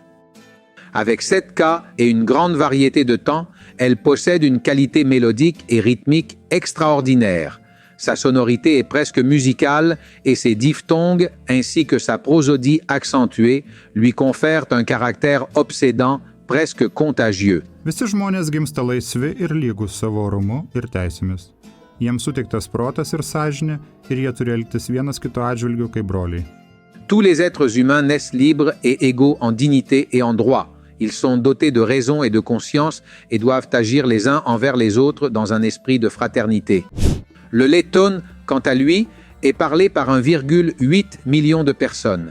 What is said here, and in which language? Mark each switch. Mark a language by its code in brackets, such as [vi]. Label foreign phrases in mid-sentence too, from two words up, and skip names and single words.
[fr] Avec 7 cas et une grande variété de temps, elle possède une qualité mélodique et rythmique extraordinaire. Sa sonorité est presque musicale et ses diphtongues ainsi que sa prosodie accentuée lui confèrent un caractère obsédant, presque contagieux. [lt] Visi žmonės gimsta laisvi ir lygūs savo orumu ir teisėmis. Jiems suteiktas protas ir sąžinė ir jie turi elgtis vienas kito atžvilgiu kaip broliai. [fr] Tous les êtres humains naissent libres et égaux en dignité et en droit. Ils sont dotés de raison et de conscience et doivent agir les uns envers les autres dans un esprit de fraternité. Le letton, quant à lui, est parlé par 1,8 million de personnes.